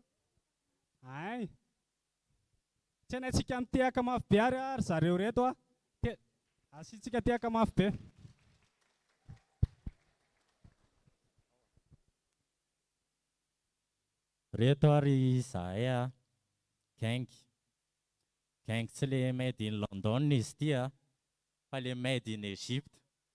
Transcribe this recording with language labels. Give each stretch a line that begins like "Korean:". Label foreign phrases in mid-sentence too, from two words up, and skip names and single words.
Malagasy: Ay, tsy haintsika mitehaka mafy be ary zareo reto asitsika tehaka mafy be. Reto ary izahay gang tsy le
English: made in London
Malagasy: izy ity fa le
English: made in Egypte.